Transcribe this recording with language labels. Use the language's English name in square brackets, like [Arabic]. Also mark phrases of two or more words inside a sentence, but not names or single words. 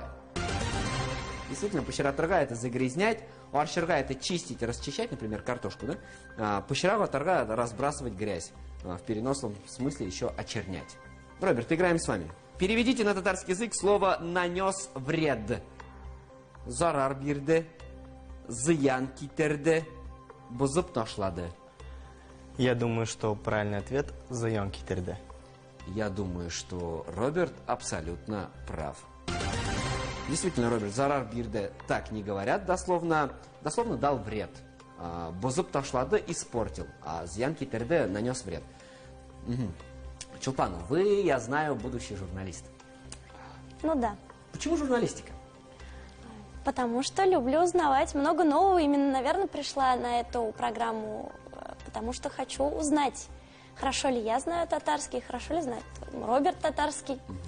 [Russian] Действительно, пушаратырга – это загрязнять, оршырга – это чистить, расчищать, например, картошку, да? Пушараватырга – это разбрасывать грязь. В переносном смысле еще очернять. Роберт, играем с вами. Переведите на татарский язык слово «нанес вред». [Tatar] Зарар бирде, зыян китерде, бузып ташлады. [Russian] Я думаю, что правильный ответ – [Tatar] Заян Китерде. [Russian] Я думаю, что Роберт абсолютно прав. Действительно, Роберт, [Tatar] зарар бирде [Russian] так не говорят, дословно дал вред. [Tatar] Бузып ташлады [Russian] испортил, а [Tatar] зыян китерде [Russian] нанес вред. Чулпан, вы, я знаю, будущий журналист. Ну да. Почему журналистика? Потому что люблю узнавать много нового. Именно, наверное, пришла на эту программу, потому что хочу узнать, хорошо ли я знаю татарский, хорошо ли знает Роберт татарский.